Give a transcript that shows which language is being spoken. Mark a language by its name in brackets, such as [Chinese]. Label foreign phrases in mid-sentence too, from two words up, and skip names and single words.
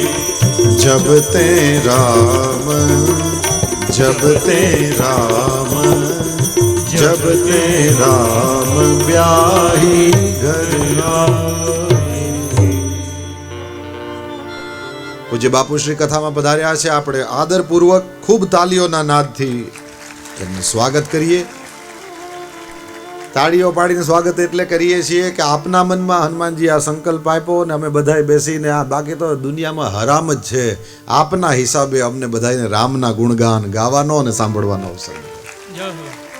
[Awadhi] जब ते राम, जब ते राम, जब ते राम ब्याही घर आए. [Gujarati] પૂજ્ય બાપુશ્રી કથામાં પધાર્યા છે. આપણે આદરપૂર્વક ખૂબ તાલીઓના નાદથી એમનું સ્વાગત કરીએ. તાળીઓ પાડીને સ્વાગત એટલે કરીએ છીએ કે આપના મનમાં હનુમાનજી આ સંકલ્પ આપ્યો ને અમે બધાએ બેસીને આ, બાકી તો દુનિયામાં હરામ જ છે, આપના હિસાબે અમને બધાને રામના ગુણગાન ગાવાનો અને સાંભળવાનો અવસર મળ્યો.